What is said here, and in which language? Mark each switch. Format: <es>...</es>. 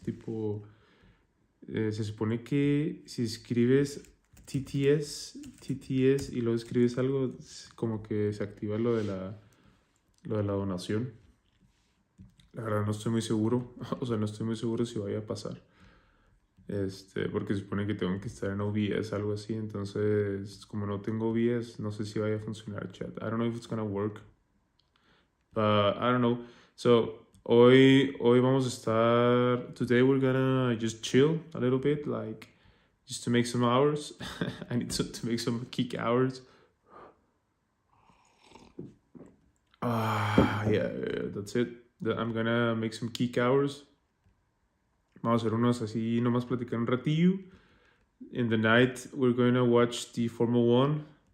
<es>Tipo, se supone que si escribes TTS y luego escribes algo, como que se activa lo de la donación. La verdad no estoy muy seguro. O sea, no estoy muy seguro si vaya a pasar. Porque se supone que tengo que estar en OBS, algo así. Entonces, como no tengo OBS, no sé si vaya a funcionar, chat.</es> <en>I don't know if it's gonna work. But I don't know. So,</en> <es>hoy vamos a estar...</es> <en>Today we're gonna just chill a little bit, like, just to make some hours. I need to make some kick hours. Yeah, that's it. I'm gonna make some kick hours.</en> <es>Vamos a hacer unos así, nomás platicar un ratillo.</es> <en>In the night, we're going to watch the Formula 1.</en>